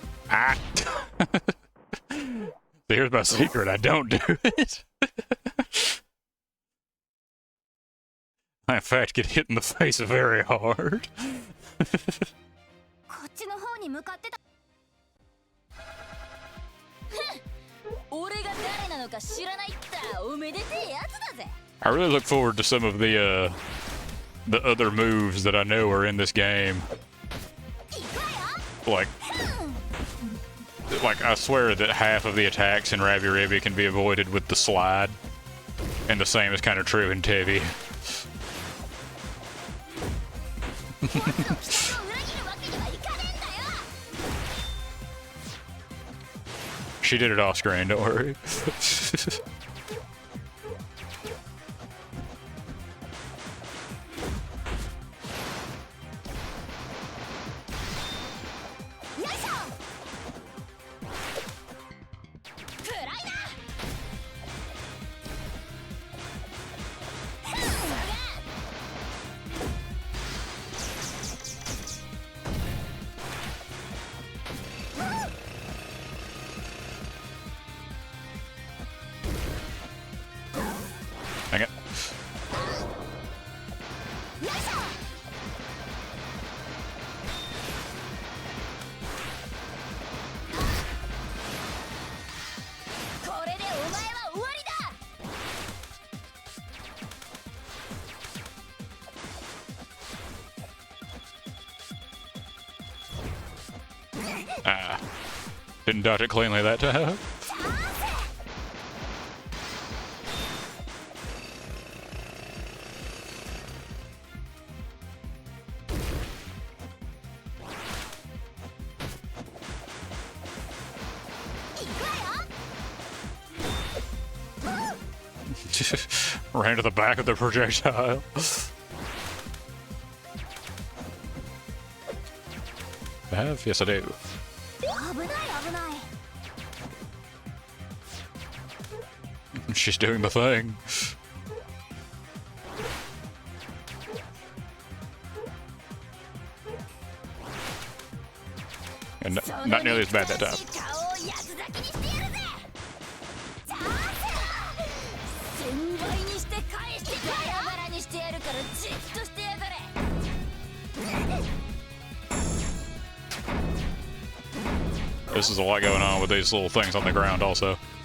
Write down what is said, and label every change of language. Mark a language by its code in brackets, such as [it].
[en] Ah. Here's my secret. I don't do it. I, in fact, get hit in the face very hard. [ja] こっちの方に向かってた。俺が誰なのか知らないったおめでてえやつだぜ。 [en] I really look forward to some of the other moves that I know are in this game. [ja] 行くわよ。 [en] Like I swear that half of the attacks in Ravi Ribi can be avoided with the slide, and the same is kind of true in TEVI. [ja] ボスの期待を裏切るわけにはいかねえんだよ。 [en] She did it off screen, don't worry. [ja] よいしょ。暗いな。クソが。 [en] Dang it. [ja] よいしょ。これでお前は終わりだ。 [en] Ah. Didn't dodge it cleanly that time. [ja] チャンス。 [en] Ran to the back of the projectile. I have? Yes, I do. [ja] 危ない危ない。 [en] She's doing the thing. And not nearly as bad that time. [ja] 顔を八つ咲きにしてやるぜ。チャンス。 1000倍にして返してバラバラにしてやるからじっとしてやがれ。 [en] This is a lot going on with these little things on the ground also.